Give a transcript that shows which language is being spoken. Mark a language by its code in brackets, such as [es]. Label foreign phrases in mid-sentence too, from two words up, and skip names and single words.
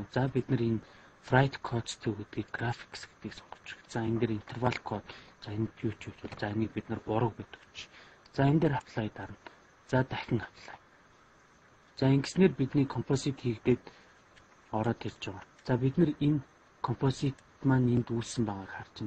[mn] За бид нар энэ [en] write codes [mn] гэдгийг graphics гэдгийг сонгож. За энэ дээр [en] interval code. [mn] За энэ юу ч үгүй. За энийг бид нар 3 гэдэг өгч. За энэ дээр apply дарна. За дахин apply. За ингэснээр бидний composite хийгдээд ороод ирж байгаа. За бид нар энэ composite маань энд үүссэн байгааг харж байна.